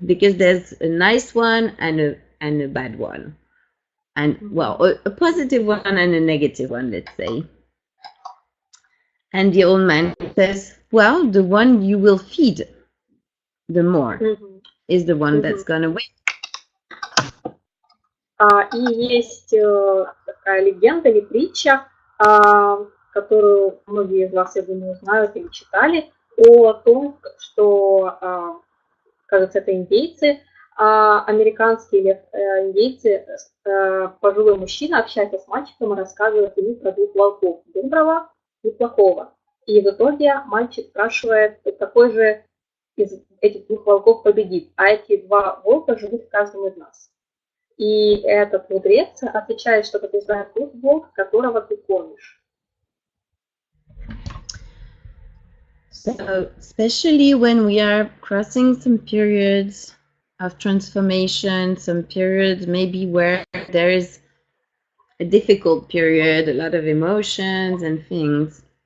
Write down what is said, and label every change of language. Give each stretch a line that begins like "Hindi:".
English: Because there's a nice one and a bad one. And, well, a positive one and a negative one, let's say. And the old man says, well, the one you will feed the more is the one that's going to win.
Russian: И есть такая легенда или притча, которую многие из вас, я думаю, знают или читали, о том, что, кажется, это индейцы, американские индейцы, пожилой мужчина общается с мальчиком и рассказывает ему про двух волков, доброго и плохого. И в итоге мальчик спрашивает, какой же из этих двух волков победит. А эти два волка живут в каждом из нас. И этот мудрец отвечает, что побеждает тот Бог, которого ты кормишь.
English: So, especially when we are crossing some periods of transformation, some periods maybe where there is a difficult period, a lot of emotions and things,